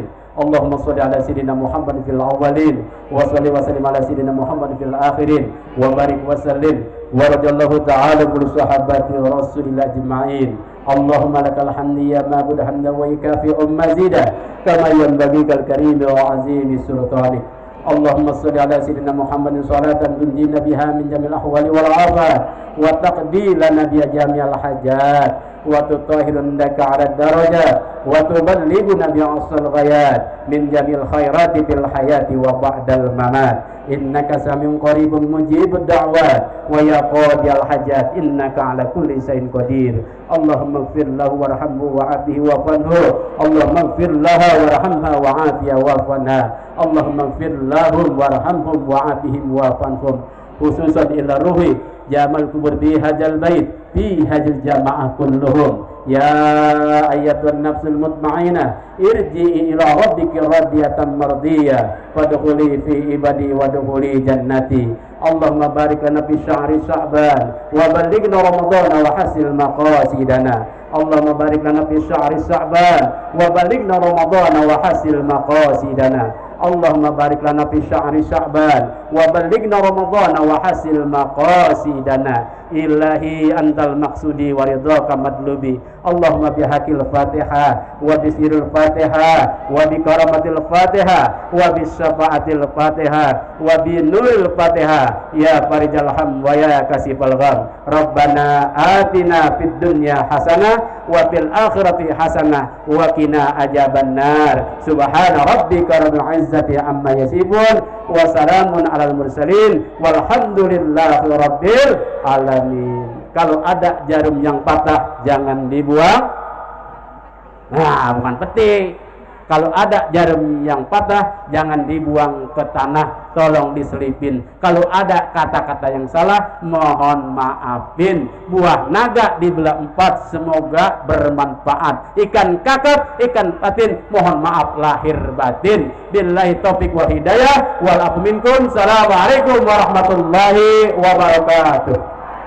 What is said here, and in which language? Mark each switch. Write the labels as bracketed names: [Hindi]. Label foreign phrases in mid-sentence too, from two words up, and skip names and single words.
[Arabic] اللهم صل على سيدنا محمد في الأولين وصل وسلم على سيدنا محمد في الآخرين وبارك وسلم ورضي الله تعالى بالصحابة رسول الله أجمعين. اللهم لك الحمد يا معبود حمدا ويكافئ مزيده كما ينبغي لك الكريم وعظيم سلطانك. اللهم صل على سيدنا محمد صلاة تنجينا بها من جميع الأهوال والآفات وتقضي لنا بها جميع الحاجات وتطهرنا لك على درجات وتبلغنا بأقصى الغايات من جميع الخيرات في الحياة وبعد الممات. إنك سميع قريب مجيب الدعوات ويا قاضي الحاجات إنك على كل شيء قدير. اللهم اغفر له وارحمه وعافه واعف عنه. اللهم اغفر لها وارحمها وعافها واعف عنها. اللهم اغفر لهم وارحمهم وعافهم واعف عنهم. خصوصا إلى روح جمال قبور بحاج البيت في حاج الجماعة كلهم. يا أيتها النفس المطمئنة ارجعي إلى ربك راضية مرضية فادخلي في عبادي وادخلي جنتي. اللهم بارك لنا في شهر شعبان وبلغنا رمضان وحصل مقاصدنا. اللهم بارك لنا في شهر شعبان وبلغنا رمضان وحصل مقاصدنا. اللهم بارك لنا في شهر شعبان وبلغنا رمضان وحصل مقاصدنا. إلهي أنت مقصودي ورضاك مطلوبي. اللهم بحق الفاتحة وبسر الفاتحة وبكرامة الفاتحة وبشفاعة الفاتحة وبنور الفاتحة يا فارج الهم ويا كاشف الغم. ربنا آتنا في الدنيا حسنة وفي الآخرة حسنة وقنا عذاب النار. سبحان ربك رب العزة عما يصفون وسلام على المرسلين والحمد لله رب العالمين. [Indonesian] Kalau ada jarum yang patah jangan dibuang. Nah, bukan peti. Kalau ada jarum yang patah jangan dibuang ke tanah, tolong diselipin. Kalau ada kata-kata yang salah mohon maafin. Buah naga dibelah 4 semoga bermanfaat. Ikan kakap, ikan patin mohon maaf lahir batin. [Arabic] بالله التوفيق والهداية والعفو منكم. السلام عليكم ورحمة الله وبركاته.